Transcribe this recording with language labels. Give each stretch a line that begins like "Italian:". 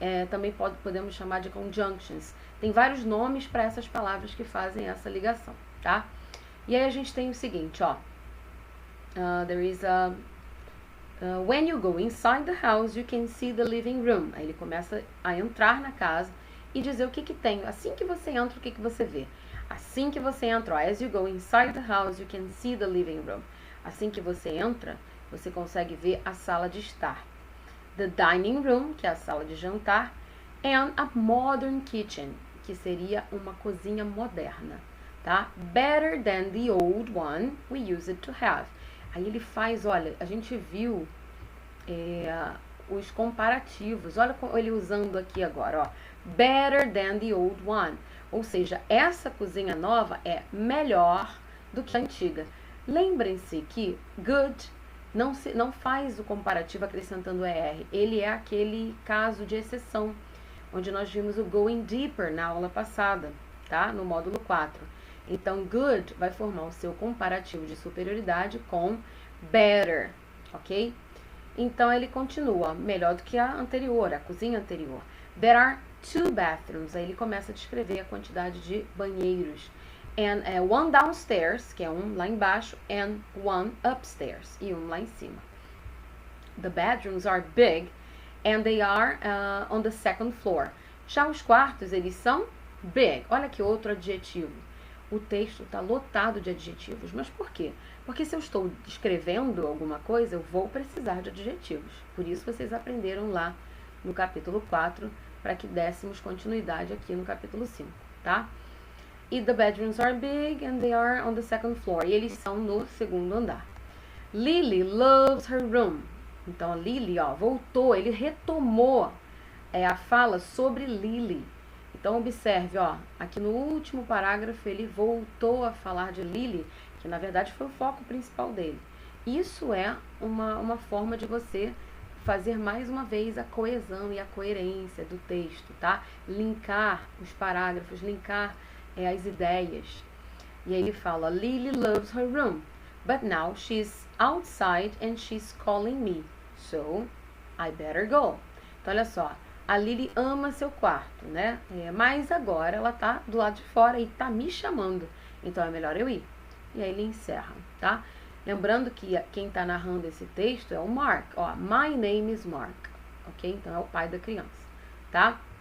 Portuguese: Também podemos chamar de
English: conjunctions.
Portuguese: Tem vários nomes para essas palavras que fazem essa ligação, tá? E aí a gente tem o seguinte,
English: there is when you go inside the house, you can see the living room.
Portuguese: Aí ele começa a entrar na casa e dizer o que tem. Assim que você entra, o que você vê? Assim que você entra,
English: as you go inside the house, you can see the living room.
Portuguese: Assim que você entra, você consegue ver a sala de estar.
English: The dining room,
Portuguese: que é a sala de jantar,
English: and a modern kitchen,
Portuguese: que seria uma cozinha moderna, tá?
English: Better than the old one we used to have.
Portuguese: Aí ele faz, olha, a gente viu os comparativos. Olha ele usando aqui agora,
English: better than the old one.
Portuguese: Ou seja, essa cozinha nova é melhor do que a antiga. Lembrem-se que good não faz o comparativo acrescentando ER. Ele é aquele caso de exceção. onde nós vimos o
English: going deeper
Portuguese: na aula passada, tá? No módulo 4. Então, good vai formar o seu comparativo de superioridade com better, ok? Então, ele continua, melhor do que a anterior, a cozinha anterior.
English: There are 2 bathrooms.
Portuguese: Aí ele começa a descrever a quantidade de banheiros.
English: And one downstairs,
Portuguese: que é um lá embaixo,
English: and one upstairs,
Portuguese: e um lá em cima.
English: The bedrooms are big, and they are on the second floor.
Portuguese: Já os quartos, eles são
English: big.
Portuguese: Olha que outro adjetivo. O texto está lotado de adjetivos. Mas por quê? Porque se eu estou descrevendo alguma coisa, eu vou precisar de adjetivos. Por isso vocês aprenderam lá no capítulo 4, para que dessemos continuidade aqui no capítulo 5, tá? E
English: the bedrooms are big and they are on the second floor.
Portuguese: E eles são no segundo andar.
English: Lily loves her room.
Portuguese: Então a Lily, ó, voltou, ele retomou a fala sobre Lily. Então observe, ó, aqui no último parágrafo ele voltou a falar de Lily, que na verdade foi o foco principal dele. Isso é uma forma de você fazer mais uma vez a coesão e a coerência do texto, tá? Linkar os parágrafos, linkar as ideias. E aí ele fala,
English: Lily loves her room, but now she's outside and she's calling me, so I better go.
Portuguese: Então olha só, a Lily ama seu quarto, né? Mas agora ela tá do lado de fora e tá me chamando, então é melhor eu ir. E aí ele encerra, tá? Lembrando que quem está narrando esse texto é o Mark. Ó,
English: my name is Mark.
Portuguese: Ok? Então é o pai da criança. Tá?